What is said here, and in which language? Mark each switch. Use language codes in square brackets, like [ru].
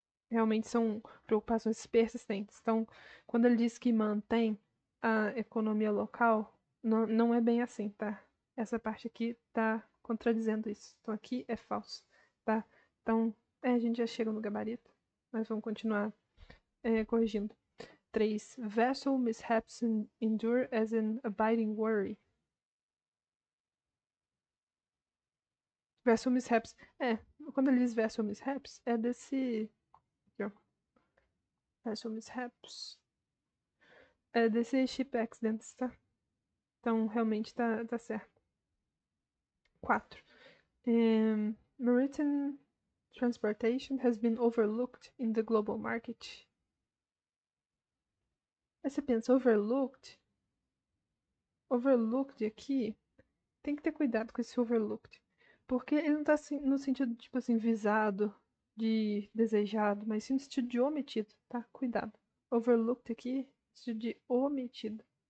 [pt] Realmente são preocupações persistentes. Então, quando ele diz que mantém a economia local, não é bem assim, tá? Essa parte aqui tá contradizendo isso. Então, aqui é falso, tá? Então, a gente já chega no gabarito. Mas vamos continuar corrigindo. 3. [en] Vessel mishaps endure as an abiding worry. Vessel mishaps. [pt] Quando ele diz vessel mishaps, é desse. Aqui, ó. [en] Vessel mishaps. [pt] É desse [en] ship accidents, [pt] tá? Então, realmente tá certo. 4. [en] Maritime transportation has been overlooked in the global market. [pt] Aí você pensa, overlooked aqui, tem que ter cuidado com esse overlooked. Porque ele não tá assim, no sentido, tipo assim, visado, de desejado, mas sim no sentido de omitido, tá? Cuidado. Overlooked aqui, no sentido de omitido.